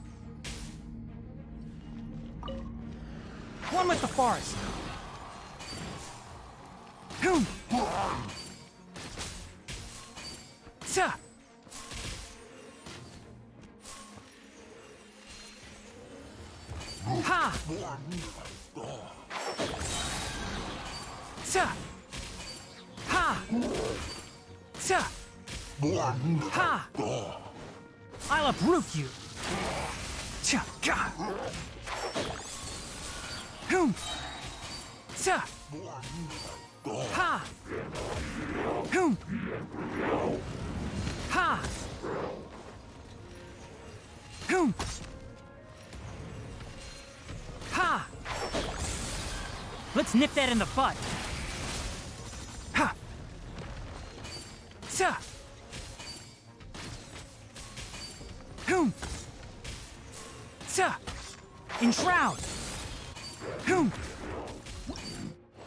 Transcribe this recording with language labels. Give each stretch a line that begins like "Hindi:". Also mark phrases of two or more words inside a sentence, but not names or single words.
English: One with the forest. Boom! Sa! Ha! Sa! Ha! Sa! Ha! I'll uproot you! Cha! Ka! Boom! Sa! Ha! Boom! Ha! Boom! Ha! Let's nip that in the bud. Ha! Sa! Boom! Sa! Enshroud! Boom!